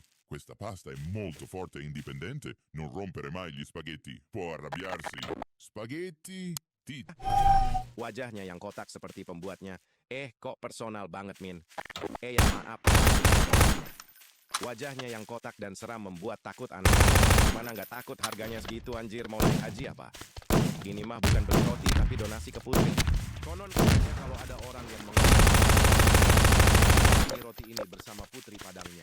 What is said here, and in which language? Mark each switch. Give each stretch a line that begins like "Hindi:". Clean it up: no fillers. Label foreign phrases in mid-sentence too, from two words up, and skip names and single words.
Italian: Questa pasta è molto forte e indipendente. Non rompere mai gli spaghetti. Può arrabbiarsi. Spaghetti, ti.
Indonesian: Wajahnya yang kotak seperti pembuatnya. Kok personal banget, Min. Ya maaf. Wajahnya yang kotak dan seram membuat takut anak. Mana nggak takut harganya segitu anjir, mau naik haji apa? Ini mah bukan beli roti tapi donasi ke putri. Konon katanya kalau ada orang yang mengolah roti ini bersama putri padangnya.